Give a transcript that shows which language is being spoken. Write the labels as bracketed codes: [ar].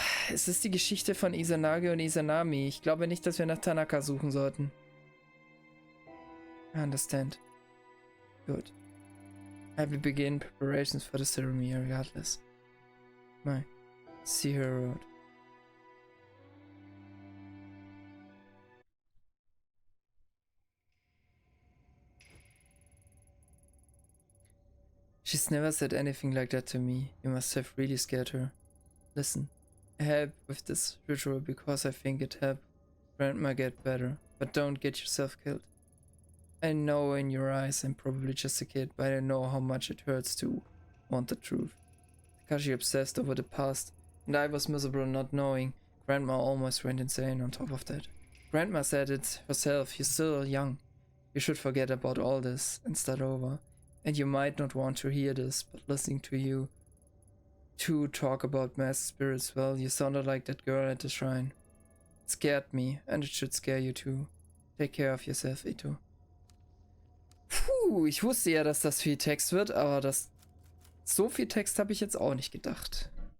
[de] Es ist die Geschichte von Izanagi und Izanami. Ich glaube nicht, dass wir nach Tanaka suchen sollten. [en] I understand. Good. I will begin preparations for the ceremony regardless. Bye. See her around. She's never said anything like that to me. You must have really scared her. Listen. I help with this ritual because I think it helped Grandma get better, but don't get yourself killed. I know in your eyes I'm probably just a kid, but I know how much it hurts to want the truth. Takashi obsessed over the past, and I was miserable not knowing Grandma almost went insane on top of that. Grandma said it herself, you're still young. You should forget about all this and start over. And you might not want to hear this, but listening to you two talk about mass spirits, well, you sounded like that girl at the shrine. It scared me, and it should scare you too. Take care of yourself, Ito. [de] Puh, ich wusste ja, dass das viel Text wird, aber so viel Text habe ich jetzt auch nicht gedacht.